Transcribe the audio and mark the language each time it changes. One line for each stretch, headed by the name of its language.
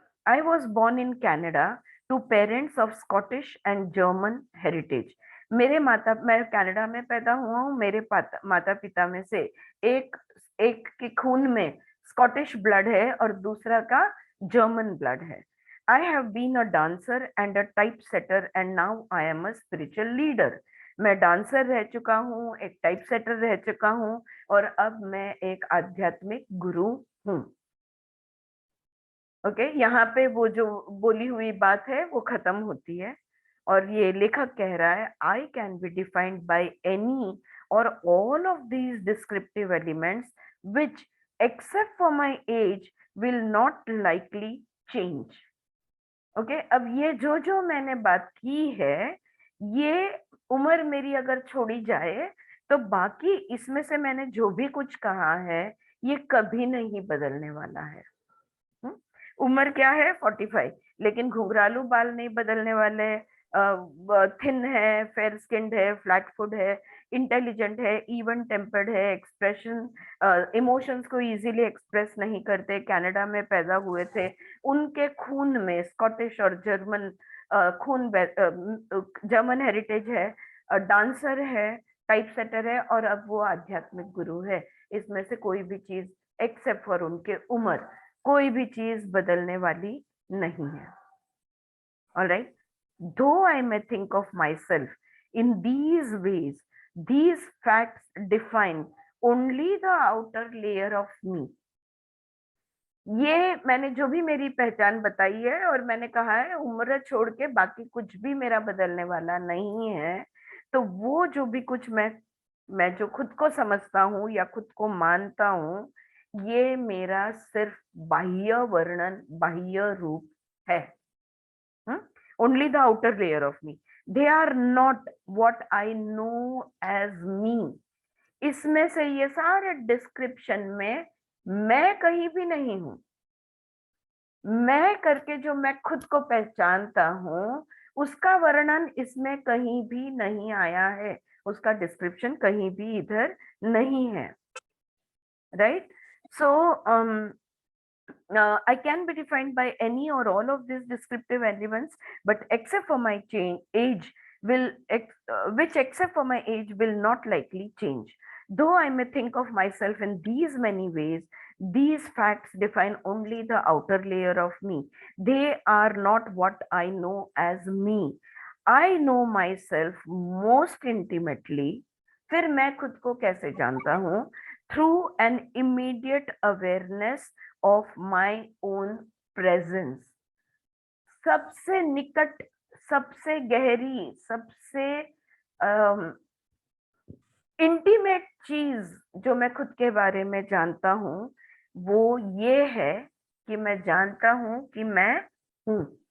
English: I was born in Canada to parents of Scottish and German heritage.
Hindi: मैं Canada में पैदा हुआ हूँ, मेरे माता पिता में से एक के खून में स्कॉटिश ब्लड है और दूसरा का जर्मन ब्लड है।
English: I have been a dancer and a typesetter and now I am a spiritual leader.
Hindi: मैं डांसर रह चुका हूँ, एक टाइपसेटर रह चुका हूँ और अब मैं एक आध्यात्मिक गुरु हूँ। ओके, यहाँ पे वो जो बोली हुई बात है वो खत्म होती है और ये लेखक कह रहा है
English: I can be defined by any or all of these descriptive elements which except for my age will not likely change.
Hindi: Okay, अब ये जो मैंने बात की है, ये उम्र मेरी अगर छोड़ी जाए तो बाकी इसमें से मैंने जो भी कुछ कहा है ये कभी नहीं बदलने वाला है। उम्र क्या है? 45, लेकिन घुंघरालू बाल नहीं बदलने वाले, थिन है, फेयर स्किन्ड है, फ्लैट फुट है, इंटेलिजेंट है, इवन टेम्पर्ड है, एक्सप्रेशन इमोशंस को इजीली एक्सप्रेस नहीं करते, कनाडा में पैदा हुए थे, उनके खून में स्कॉटिश और जर्मन खून, जर्मन हेरिटेज है, डांसर है, टाइप सेटर है, और अब वो आध्यात्मिक गुरु है। इसमें से कोई भी चीज
English: except for
Hindi: उनके उम्र, कोई भी चीज बदलने वाली नहीं है।
English: Alright, though I may think of myself in these ways, these facts define only the outer layer of me.
Hindi: ये मैंने जो भी मेरी पहचान बताई है, और मैंने कहा है उम्र छोड़ के बाकी कुछ भी मेरा बदलने वाला नहीं है, तो वो जो भी कुछ मैं जो खुद को समझता हूँ या खुद को मानता हूँ, ये मेरा सिर्फ बाह्य वर्णन, बाह्य रूप है।
English: Only the outer layer of me. They are not what I know as me.
Hindi: इसमें से ये सारे डिस्क्रिप्शन में मैं कहीं भी नहीं हूं। मैं करके जो मैं खुद को पहचानता हूं, उसका वर्णन इसमें कहीं भी नहीं आया है, उसका डिस्क्रिप्शन कहीं भी इधर नहीं है।
English: Right? So I can be defined by any or all of these descriptive elements, but except for my age which except for my age will not likely change. Though I may think of myself in these many ways, these facts define only the outer layer of me. They are not what I know as me. I know myself most intimately.
Hindi: फिर मैं खुद को कैसे जानता हूँ?
English: Through an immediate awareness of my own presence.
Hindi: सबसे निकट, सबसे गहरी, सबसे इंटीमेट चीज जो मैं खुद के बारे में जानता हूँ, वो ये है कि मैं जानता हूँ कि मैं हूँ।